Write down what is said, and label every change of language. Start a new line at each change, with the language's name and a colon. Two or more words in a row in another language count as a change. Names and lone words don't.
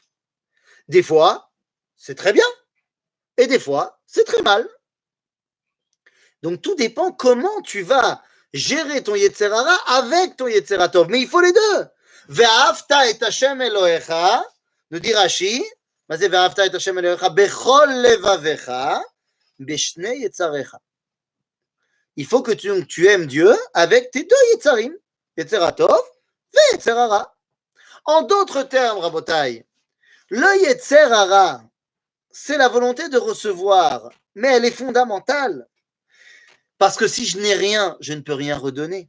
French: Des fois, c'est très bien, et des fois, c'est très mal. Donc, tout dépend comment tu vas gérer ton
Hebrew: יצר הרע
French: avec ton
Hebrew: יצר הטוב.
French: Mais il faut les deux.
Hebrew: ואהבת את השם אלהיך,
French: nous dit Rashi, c'est
Hebrew: ואהבת את השם אלהיך בכל לבבך בשני יצריך.
French: Il faut que tu aimes Dieu avec tes deux Yetzarim,
Hebrew: יצר הטוב
French: et
Hebrew: יצר הרע.
French: En d'autres termes, Rabotai, le
Hebrew: יצר הרע,
French: c'est la volonté de recevoir, mais elle est fondamentale. Parce que si je n'ai rien, je ne peux rien redonner.